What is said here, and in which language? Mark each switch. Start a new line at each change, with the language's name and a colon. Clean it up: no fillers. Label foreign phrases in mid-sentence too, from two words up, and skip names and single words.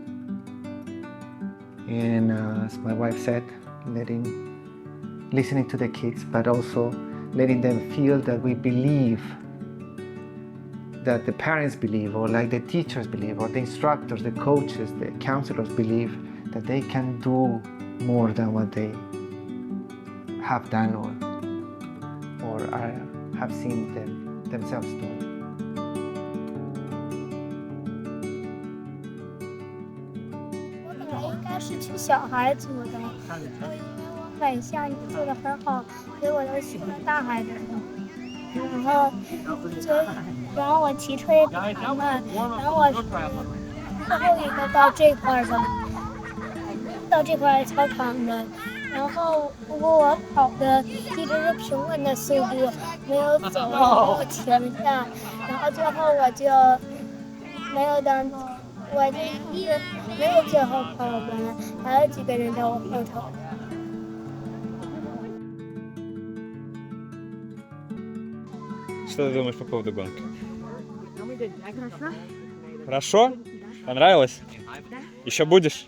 English: And as my wife said, listening to the kids, but also letting them feel that we believe, that the parents believe, or like the teachers believe, or the instructors, the coaches, the counselors believe that they can do more than what they have done or have seen themselves doing.
Chinese: 应该是去小孩组的，因为我每项也做得很好，所以我都去了大孩子组。然后我骑车也比他慢，然后我是最后一个到这块的，到这块操场的。然后不过我跑的一直是平稳的速度，没有走，没有停下，然后最后我就没有当。我就一直没有最后跑完，还有几个人在我后头。
Russian: Что ты думаешь по поводу гонки? Хорошо? Понравилось? Еще будешь?